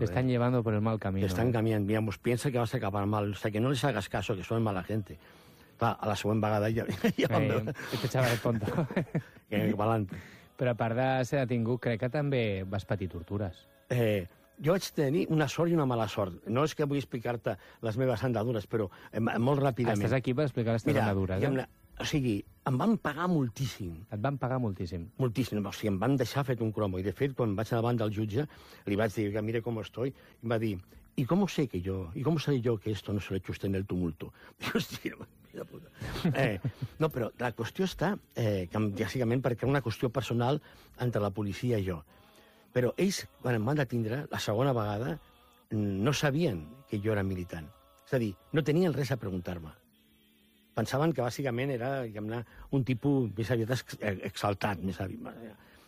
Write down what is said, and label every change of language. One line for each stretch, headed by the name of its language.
Spanish: Te están llevando por el mal camino. Te están cambiando. Mira, pues piensa que vas a acabar mal. O sea, que no les hagas caso, que son mala gente.
Catalan: Clar, a la següent vegada ja van veure.
Spanish: Este chaval es tonto.
Catalan: Que valent. Però a part de ser detingut, crec que també vas patir tortures. Jo vaig tenir una sort i una mala sort. No és que vull explicar-te les meves andadures, però molt ràpidament... Estàs aquí per explicar les teves andadures, eh? O sigui, em van pagar moltíssim. Et van pagar moltíssim. Moltíssim. O sigui, em van deixar fet un cromo. I, de fet, quan vaig davant del jutge, li vaig dir, mira com estoy, i va dir,
Spanish: ¿y cómo sé que yo? ¿Y cómo sé yo que esto no se lo he hecho usted en el tumulto?
Catalan: Dic, hòstia, mira puta. No, però la qüestió està, que, bàsicament, perquè era una qüestió personal entre la policia i jo. Però ells, quan em van detindre, la segona vegada, no sabien que jo era militant. És a dir, no tenien res a preguntar-me. Pensaven que, bàsicament, era un tipus més aviat exaltat. Més aviat.